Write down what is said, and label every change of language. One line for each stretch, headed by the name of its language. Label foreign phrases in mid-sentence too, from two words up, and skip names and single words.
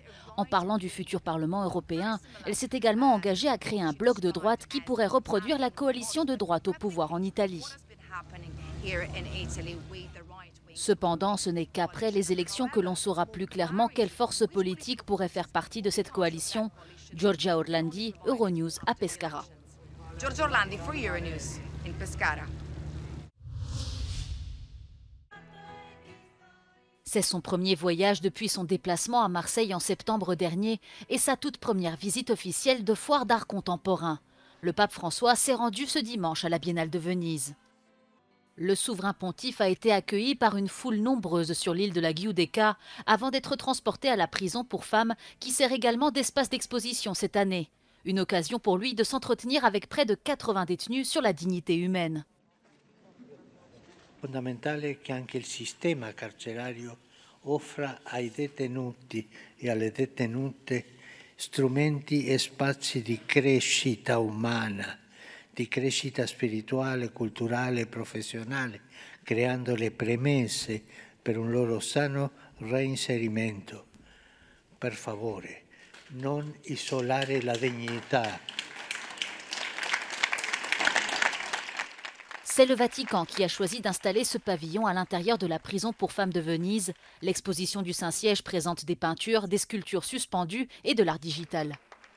French: En parlant du futur Parlement européen, elle s'est également engagée à créer un bloc de droite qui pourrait reproduire la coalition de droite au pouvoir en Italie. Cependant, ce n'est qu'après les élections que l'on saura plus clairement quelle force politique pourrait faire partie de cette coalition. Giorgia Orlandi, Euronews à Pescara.
English: Giorgia Orlandi for Euronews in Pescara.
French: C'est son premier voyage depuis son déplacement à Marseille en septembre dernier et sa toute première visite officielle de foire d'art contemporain. Le pape François s'est rendu ce dimanche à la Biennale de Venise. Le souverain pontife a été accueilli par une foule nombreuse sur l'île de la Giudecca avant d'être transporté à la prison pour femmes qui sert également d'espace d'exposition cette année. Une occasion pour lui de s'entretenir avec près de 80 détenus sur la dignité humaine.
Italian: Fondamentale che anche il sistema carcerario offra ai detenuti e alle detenute strumenti e spazi di crescita umana, di crescita spirituale, culturale e professionale, creando le premesse per un loro sano reinserimento. Per favore, non isolare la dignità.
French: C'est le Vatican qui a choisi d'installer ce pavillon à l'intérieur de la prison pour femmes de Venise. L'exposition du Saint-Siège présente des peintures, des sculptures suspendues et de l'art digital.